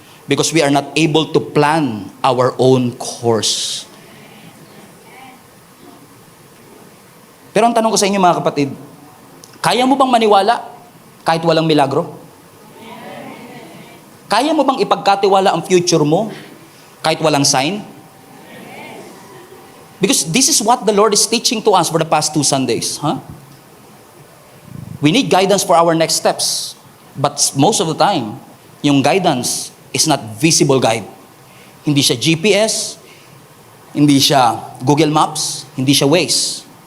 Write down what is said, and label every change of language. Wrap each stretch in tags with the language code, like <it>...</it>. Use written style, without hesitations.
<en>Because we are not able to plan our own course.</en> <tl>Pero ang tanong ko sa inyo mga kapatid, kaya mo bang maniwala kahit walang milagro? Kaya mo bang ipagkatiwala ang future mo kahit walang sign?</tl> <en>Because this is what the Lord is teaching to us for the past 2 Sundays. Huh? We need guidance for our next steps. But most of the time, yung guidance is not visible guide.</en> <tl>Hindi siya GPS, hindi siya Google Maps, hindi siya Waze.</tl>